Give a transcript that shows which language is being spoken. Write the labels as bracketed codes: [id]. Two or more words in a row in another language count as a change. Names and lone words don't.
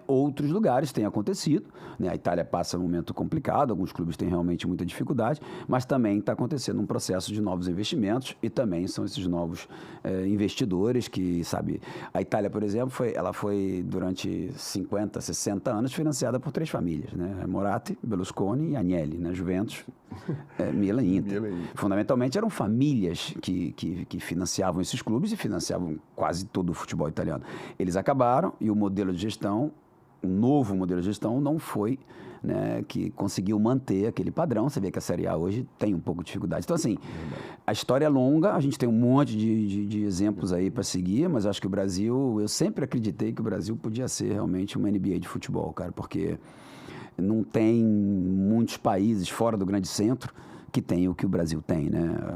[pt] Outros lugares têm acontecido, né? A Itália passa um momento complicado, alguns clubes têm realmente muita dificuldade, mas também está acontecendo um processo de novos investimentos e também são esses novos investidores que, sabe, a Itália, por exemplo, ela foi durante 50, 60 anos financiada por 3 famílias, né? Moratti, Berlusconi e Agnelli, né? Juventus, Milan e Inter. Fundamentalmente eram famílias que financiavam esses clubes e financiavam quase todo o futebol italiano. Eles acabaram e o modelo de gestão, o novo modelo de gestão não foi, né, que conseguiu manter aquele padrão. Você vê que a Série A hoje tem um pouco de dificuldade. Então, assim, a história é longa, a gente tem um monte de exemplos aí para seguir, mas acho que o Brasil, eu sempre acreditei que o Brasil podia ser realmente uma NBA de futebol, cara, porque não tem muitos países fora do grande centro que tem o que o Brasil tem, né?